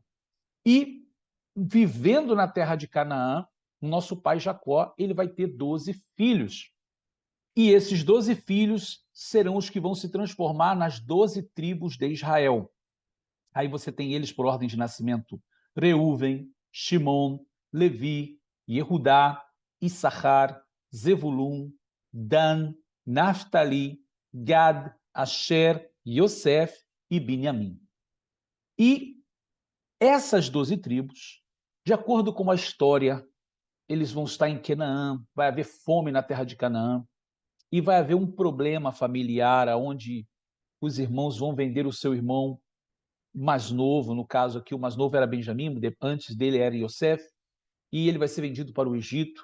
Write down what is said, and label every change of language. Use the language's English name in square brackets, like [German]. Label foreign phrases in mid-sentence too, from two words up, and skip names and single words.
[Portuguese] E, vivendo na terra de Canaã, o nosso pai Jacó, ele vai ter 12 filhos. E esses 12 filhos serão os que vão se transformar nas 12 tribos de Israel. Aí você tem eles por ordem de nascimento: Reuven, Shimon, Levi, Yehudá, Issachar, Zevulun, Dan, Naftali, Gad, Asher, Yosef e Binyamin. E essas 12 tribos, de acordo com a história, eles vão estar em Canaã, vai haver fome na terra de Canaã, e vai haver um problema familiar onde os irmãos vão vender o seu irmão mais novo, no caso aqui o mais novo era Benjamim, antes dele era Yosef, e ele vai ser vendido para o Egito.